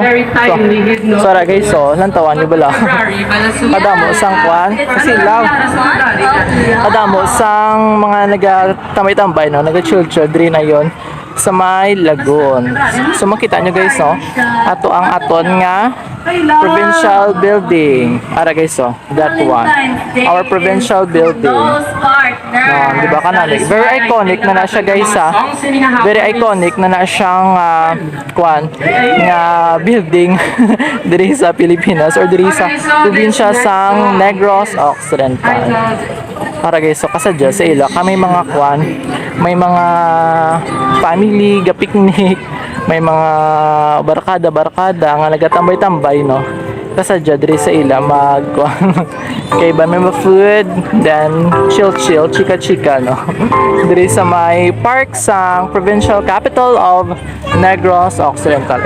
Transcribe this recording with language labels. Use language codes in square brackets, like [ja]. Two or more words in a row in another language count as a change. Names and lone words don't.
[hil] So guys so lantawan niyo bala kadamo sang kasilaw, kadamo sang mga nagatambay-tambay no, naga-chill diri na yon sa may Lagoon. So makita nyo guys no, ato ang aton nga [en] provincial building. Ara guys so, that one, our provincial building. [hil] Di ba kanami? [en] Very iconic [hil] na siya guys ha. [en] Very iconic [hil] na siyang nga building diri sa Pilipinas or diri sa probinsya sang Negros Occidental. Para guys so kasadya sa ila kami mga may mga family ga picnic, may mga barkada nga nagatambay-tambay no kasadya diri sa ila kay ba may [en] food then chill [hil] chika no diri sa may park sa [en] provincial capital of Negros Occidental.